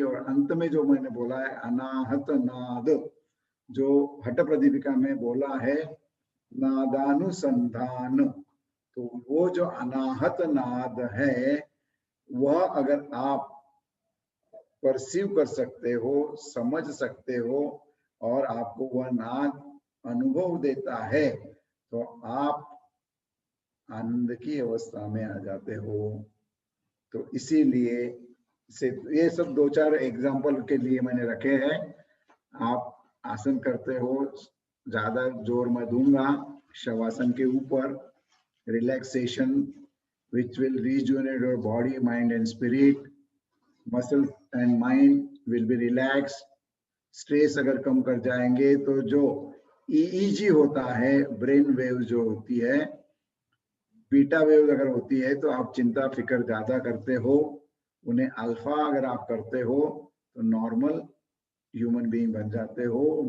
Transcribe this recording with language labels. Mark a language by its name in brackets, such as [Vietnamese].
[Hindi] और अंत में जो मैंने बोला है अनाहत नाद, जो हठ प्रदीपिका में बोला है नादानुसंधान, तो वो जो अनाहत नाद है वह अगर आप परसीव कर सकते हो, समझ सकते हो और आपको वह नाद अनुभव देता है तो आप आनंद की अवस्था में आ जाते हो। तो इसीलिए से ये सब 2-4 एग्जाम्पल के लिए मैंने रखे हैं। आप आसन करते हो, ज्यादा जोर मैं दूंगा शवासन के ऊपर। [English] Relaxation which will rejuvenate your body, mind and spirit. Muscles and mind will be relaxed. [Hindi] Stress अगर कम कर जाएंगे तो जो EEG होता है, ब्रेन वेव जो होती है, बीटा वेव अगर होती है तो आप चिंता फिक्र ज्यादा करते हो, उन्हें अल्फा अगर आप करते हो तो नॉर्मल ह्यूमन बीइंग बन जाते हो।